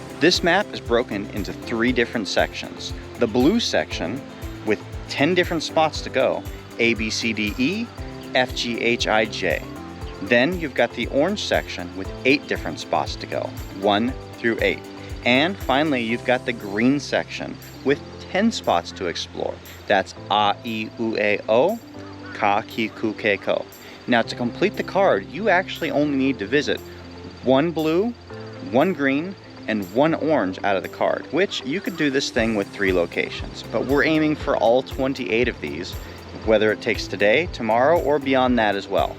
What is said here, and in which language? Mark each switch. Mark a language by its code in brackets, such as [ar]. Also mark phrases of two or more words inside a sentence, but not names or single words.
[en] This map is broken into 3 different sections. The blue section with 10 different spots to go, A, B, C, D, E, F, G, H, I, J. Then you've got the orange section with 8 different spots to go, 1 through 8. And finally, you've got the green section with 10 spots to explore. That's A, I, U, E, O, Ka, Ki, Ku, Ke, Ko. Now to complete the card, you actually only need to visit 1 blue, 1 green, and 1 orange out of the card, which you could do this thing with 3 locations. But we're aiming for all 28 of these, whether it takes today, tomorrow, or beyond that as well.